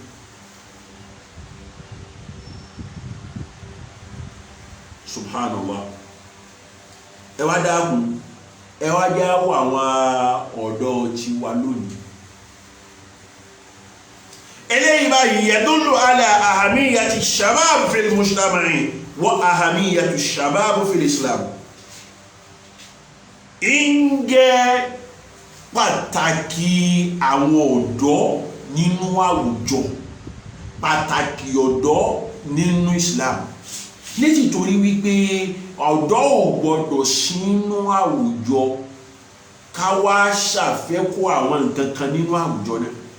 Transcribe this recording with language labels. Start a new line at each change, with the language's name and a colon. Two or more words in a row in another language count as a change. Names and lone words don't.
Arabic: Subhanallah.
Yoruba: ẹ wá dákun ẹ wá jáwọ́ àwọn ọ̀dọ́ tí wà lónìí. eléyìí báyìí
Arabic: يدل على أهمية الشباب في المجتمع وأهمية الشباب في الإسلام.
Yoruba: ń jẹ́ pàtàkì àwọn ọ̀dọ́ nínú àwùjọ, pàtàkì ọ̀dọ́ nínú islam. nítorí wípé ọ̀dọ́ ò gbọdọ̀ sínú àwùjọ ká wá ṣàfẹ́kù àwọn nǹkan kan nínú àwùjọ náà.